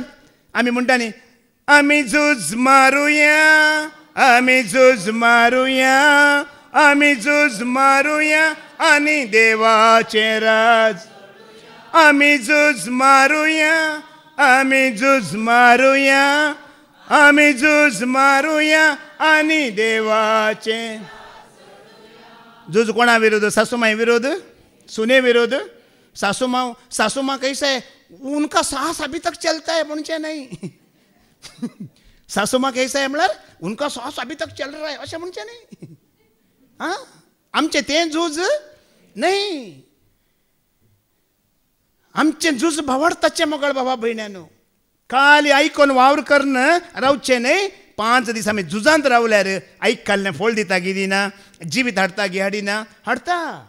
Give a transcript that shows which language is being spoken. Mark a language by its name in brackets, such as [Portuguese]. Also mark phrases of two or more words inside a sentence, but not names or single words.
[Konkani] आमी म्हणटा न्ही, आमी झूज मारुया, आमी झूज मारुया, आमी झूज मारुया आनी देवाचें राज. आमी झूज मारुया, आमी झूज मारुया, आमी झूज मारुया आनी देवाचें. झूज कोणा विरोध? सासूमाई विरोध, सुने विरोध. [Hindi] सासू माँ कैसा है, उनका साहस अभी तक चलता है म्हणचे नहीं. सासू माँ कैसा है म्हळ्यार उनका साहस अभी तक चल रहा है [Konkani] अशें म्हणचे नाही. आमचें तें झूज नाही. आमचें झूज भावार्थाचें मोगाळ भावा भयण्यानो. खाली आयकोन वावर करणं रावचें न्हय. 5 दीस आमी झुजांत रावल्यार आयकल्लें फळ दिता गी दिना, जिवीत हाडटा गी हाडिना, हाडटा.